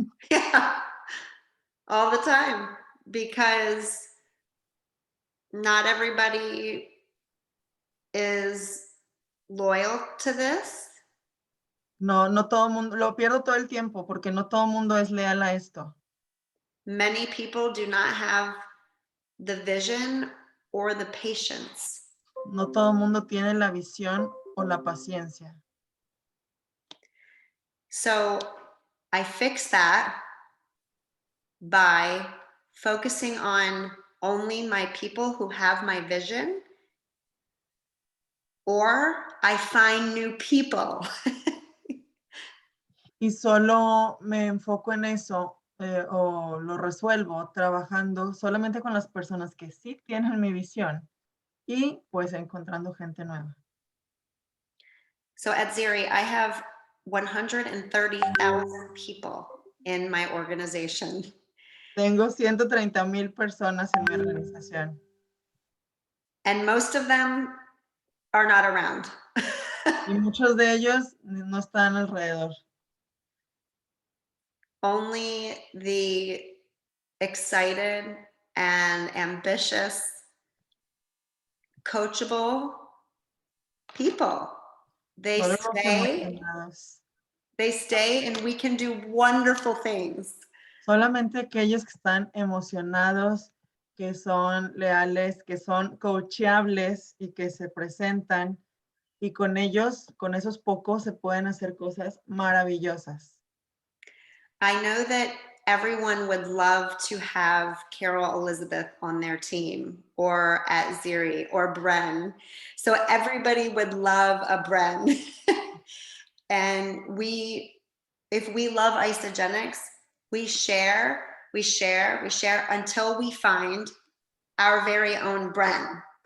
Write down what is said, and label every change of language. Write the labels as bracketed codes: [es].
[en] Yeah, all the time, because not everybody is loyal to this. [es] No todo el mundo, lo pierdo todo el tiempo porque no todo el mundo es leal a esto. [en] Many people do not have the vision or the patience. [es] No todo el mundo tiene la visión o la paciencia. [en] So I fix that by focusing on only my people who have my vision, or I find new people. [es] Y solo me enfoco en eso o lo resuelvo trabajando solamente con las personas que sí tienen mi visión y pues encontrando gente nueva. [en] So at Ziri, I have 130,000 people in my organization. [es] Tengo 130,000 personas en mi organización. [en] And most of them are not around. [es] Y muchos de ellos no están alrededor. [en] Only the excited and ambitious, coachable people. They [es] Solo los [en] stay, [es] emocionados. [en] and we can do wonderful things. [es] Solamente aquellos que están emocionados, que son leales, que son coachables y que se presentan. Y con ellos, con esos pocos, se pueden hacer cosas maravillosas. [en] I know that everyone would love to have Carol Elizabeth on their team, or at Ziri, or Bren. So everybody would love a Bren. And if we love Isogenics, we share until we find our very own Bren.